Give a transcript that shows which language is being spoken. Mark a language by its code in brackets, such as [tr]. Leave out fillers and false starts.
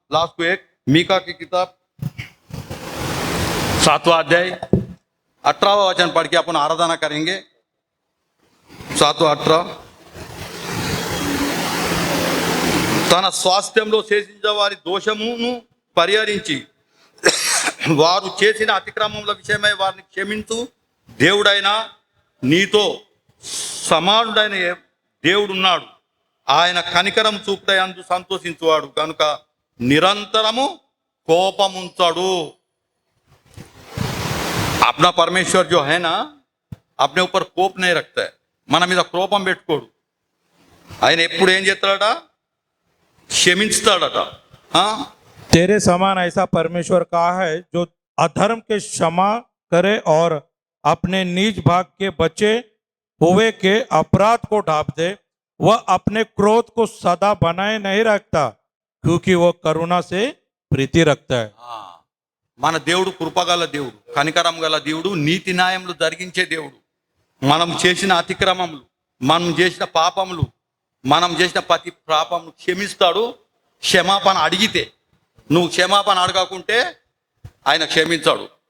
[hi] లాస్ట్కు మీకా की किताब 7वां अध्याय 18वां वचन पढ़ के अपन आराधना करेंगे. [te] 7-18 తన స్వాస్థ్యంలో శేషించిన వారి దోషమును పరిహరించి వారు చేసిన అతిక్రమముల విషయమై వారిని క్షమించు. దేవుడైన నీతో సమానుడైన దేవుడున్నాడు, ఆయన కనికరం చూపుటయందు సంతోషించువాడు కనుక నిరంతరము కోపముంచడు. [hi] अपना परमेश्वर जो है ना, अपने ऊपर కోप नहीं रखता है. [te] మన మీద కోపం పెట్టుకోడు. ఆయన ఎప్పుడు ఏం చేస్తాడట? క్షమించుతాడట. [hi] तेरे समान ऐसा परमेश्वर कहा है जो अधर्म के क्षमा करे और अपने निज भाग के बचे हुए के अपराध को ढांप दे. वह अपने क्रोध को सदा बनाए नहीं रखता क्योंकि वह करुणा से प्रीति रखता है. [te] మన దేవుడు కృపగల దేవుడు, కనికరం గల దేవుడు, నీతి న్యాయములు జరిగించే దేవుడు. మనం చేసిన అతిక్రమములు, మనం చేసిన పాపములు, మనం చేసిన ప్రతి పాపమును క్షమిస్తాడు. క్షమాపణ అడిగితే, నువ్వు క్షమాపణ అడగకుంటే ఆయన క్షమించాడు.